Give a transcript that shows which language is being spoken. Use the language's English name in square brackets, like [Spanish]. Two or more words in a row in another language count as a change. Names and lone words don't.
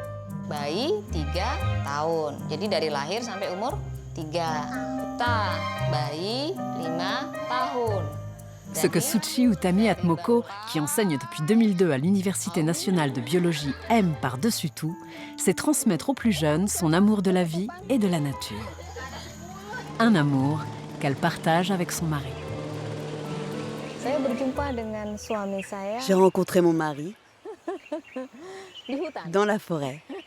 [Indonesian] Bayi 3 tahun, jadi dari lahir sampai umur 3. Ta, bayi 5 tahun. [French] Ce que Suchi Utamiat Moko, qui enseigne depuis 2002 à l'Université nationale de biologie, aime par-dessus tout, c'est transmettre aux plus jeunes son amour de la vie et de la nature. Un amour qu'elle partage avec son mari. J'ai rencontré mon mari dans la forêt.